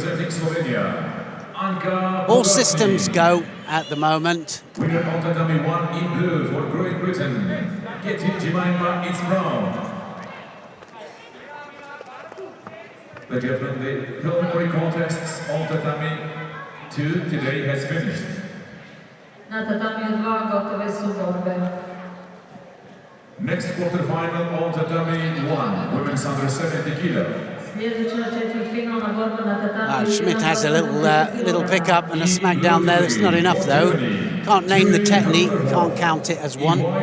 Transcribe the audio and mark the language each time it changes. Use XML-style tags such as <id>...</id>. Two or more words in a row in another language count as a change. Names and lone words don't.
<en>All systems go at the moment. Winner on tatami 1 in blue for Great Britain, Katie Jemima It's-Brown. The preliminary contests on tatami 2 today has finished.</en> <hr>Na tatamiju 2 gotove su borbe.</hr> <en>Next quarterfinal on tatami 1, women's under 70 kilo. Schmidt has a little pick-up and a smack down there. That's not enough, though. Can't name the technique, can't count it as one.</en>